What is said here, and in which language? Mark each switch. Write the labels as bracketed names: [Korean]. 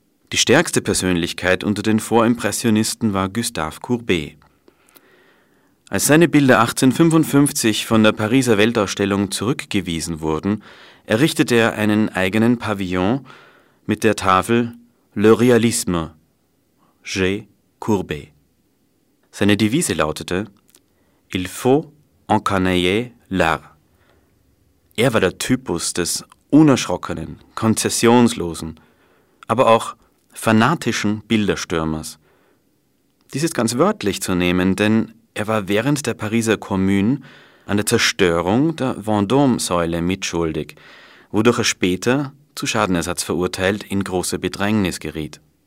[German] Die stärkste Persönlichkeit unter den Vorimpressionisten war Gustave Courbet. Als seine Bilder 1855 von der Pariser Weltausstellung zurückgewiesen wurden, errichtete er einen eigenen Pavillon mit der Tafel Le Réalisme, J. Courbet. Seine Devise lautete [French] Il faut encanailler l'art. [German] Er war der Typus des unerschrockenen, konzessionslosen, aber auch fanatischen Bilderstürmers. Dies ist ganz wörtlich zu nehmen, denn er war während der Pariser Kommune an der Zerstörung der Vendôme-Säule mitschuldig, wodurch er später, zu Schadenersatz verurteilt, in große Bedrängnis geriet.